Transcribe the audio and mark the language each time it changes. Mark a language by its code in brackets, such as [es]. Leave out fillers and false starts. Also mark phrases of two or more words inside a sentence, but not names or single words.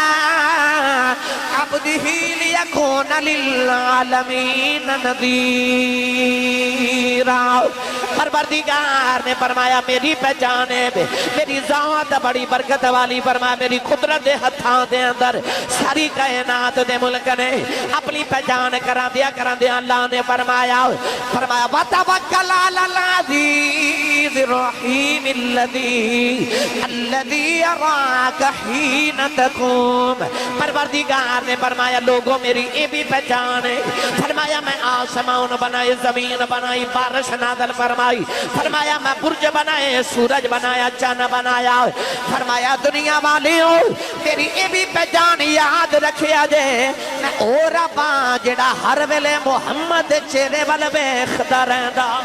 [ar] عبده ليكون للعالمين نذيرا [pa] پروردگار نے فرمایا میری پہچان ہے میری ذات بڑی برکت والی فرمایا میری قدرت دے ہتھاں دے اندر ساری کائنات دے ملک نے اپنی پہچان کرا دیا اللہ نے فرمایا [ar] وتوكل على العزيز الرحيم الذي يراك حين تقوم [pa] پروردگار نے فرمایا لوگوں میری یہ بھی پہچان ہے فرمایا میں آسمان بنائے زمین بنائی بارش نازل فرمائی فرمایا میں برج بنائے سورج بنایا چند بنایا فرمایا دنیا والیوں میری یہ بھی پہچان یاد رکھیا جے میں او رب جیہڑا ہر ویلے محمد دے چہرے ول ویکھدا رہندا